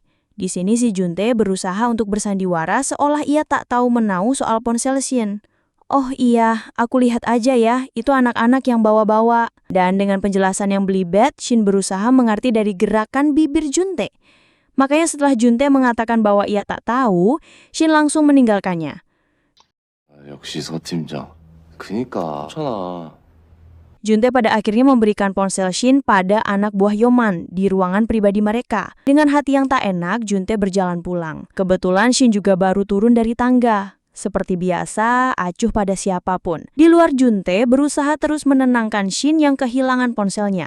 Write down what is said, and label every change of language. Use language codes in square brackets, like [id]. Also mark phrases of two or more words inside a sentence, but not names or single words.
[id] Di sini si Juntae berusaha untuk bersandiwara seolah ia tak tahu menau soal ponsel Shin. Oh iya, aku lihat aja ya, itu anak-anak yang bawa-bawa. Dan dengan penjelasan yang belibet, Shin berusaha mengerti dari gerakan bibir Juntae. Makanya setelah Juntae mengatakan bahwa ia tak tahu, Shin langsung meninggalkannya. [ko] 역시 서 팀장. 그니까 괜찮아. [id] Juntae pada akhirnya memberikan ponsel Shin pada anak buah Yeoman di ruangan pribadi mereka. Dengan hati yang tak enak, Juntae berjalan pulang. Kebetulan Shin juga baru turun dari tangga. Seperti biasa, acuh pada siapapun. Di luar, Juntae berusaha terus menenangkan Shin yang kehilangan ponselnya.